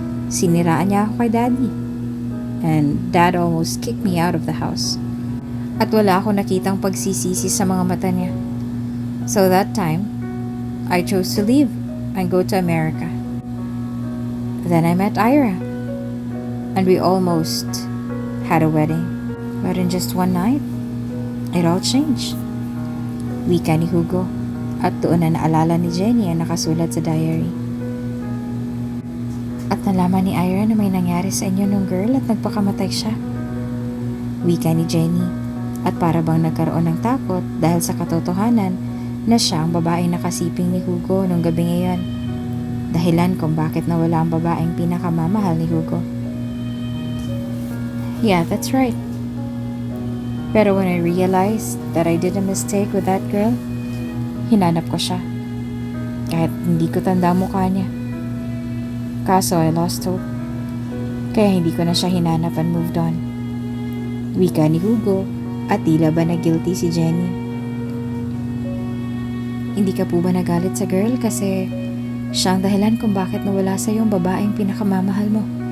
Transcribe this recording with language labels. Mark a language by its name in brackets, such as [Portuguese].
[Filipino] Siniraan niya ako kay daddy. [English] And dad almost kicked me out of the house. [Filipino] At wala akong nakitang pagsisisi sa mga mata niya. [English] So that time, I chose to leave and go to America. Then I met Ira. And we almost had a wedding. But in just one night, it all changed. [Filipino] Wika ni Hugo at doon na naalala ni Jenny ang nakasulat sa diary. At nalaman ni Ira na may nangyari sa inyo nung girl at nagpakamatay siya. Wika ni Jenny at para bang nagkaroon ng takot dahil sa katotohanan na siya ang babaeng nakasiping ni Hugo nung gabi ngayon. Dahilan kung bakit nawala ang babaeng pinakamamahal ni Hugo. [English] Yeah, that's right. Pero when I realized that I did a mistake with that girl, [Filipino] hinanap ko siya. Kahit hindi ko tanda ang mukha niya. Kaso [English] I lost hope. [Filipino] Kaya hindi ko na siya hinanap [English] and moved on. [Filipino] Wika ni Hugo at tila ba na guilty si Jenny. Hindi ka po ba nagalit sa girl kasi siya ang dahilan kung bakit nawala sa yung babaeng pinakamamahal mo?